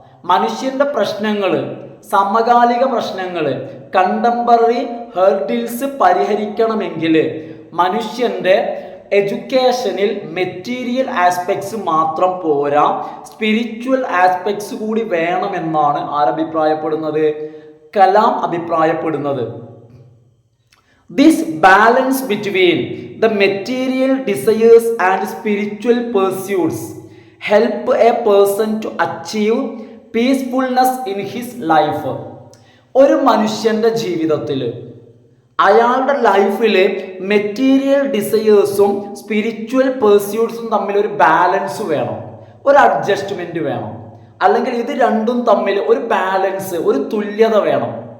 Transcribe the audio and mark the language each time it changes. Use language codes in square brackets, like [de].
[ml] മനുഷ്യൻ്റെ പ്രശ്നങ്ങൾ, സമകാലിക പ്രശ്നങ്ങൾ, കണ്ടംപററി ഹേർഡിൽസ് പരിഹരിക്കണമെങ്കിൽ മനുഷ്യൻ്റെ എഡ്യൂക്കേഷനിൽ മെറ്റീരിയൽ ആസ്പെക്ട്സ് മാത്രം പോരാ, സ്പിരിച്വൽ ആസ്പെക്ട്സ് കൂടി വേണമെന്നാണ് ആരഭിപ്രായപ്പെടുന്നത്? കലാം അഭിപ്രായപ്പെടുന്നത്. [en] This balance between the material desires and spiritual pursuits help a person to achieve peacefulness in his life. [ml] ഒരു മനുഷ്യൻ്റെ ജീവിതത്തിൽ, അയാളുടെ ലൈഫിൽ മെറ്റീരിയൽ ഡിസയേഴ്സും സ്പിരിച്വൽ പേഴ്സ്യൂട്ട്സും തമ്മിൽ ഒരു ബാലൻസ് വേണം, ഒരു അഡ്ജസ്റ്റ്മെൻറ്റ് വേണം. അല്ലെങ്കിൽ ഇത് രണ്ടും തമ്മിൽ ഒരു ബാലൻസ്, ഒരു തുല്യത വേണം.